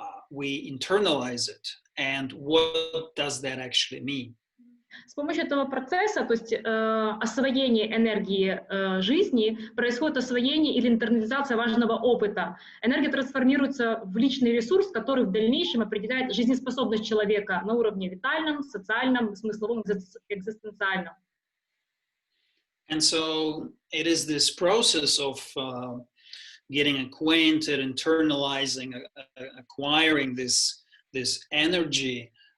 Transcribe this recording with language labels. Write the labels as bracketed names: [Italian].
[English] We internalize it, and what does that actually mean? [Russian] С помощью этого процесса, то есть освоение энергии жизни, происходит освоение или интернализация важного опыта. Энергия трансформируется в личный ресурс, который в дальнейшем определяет жизнеспособность человека на уровне витальном, социальном, смысловом, экзистенциальном. [English] And so it is this process of getting acquainted, internalizing, acquiring this energy.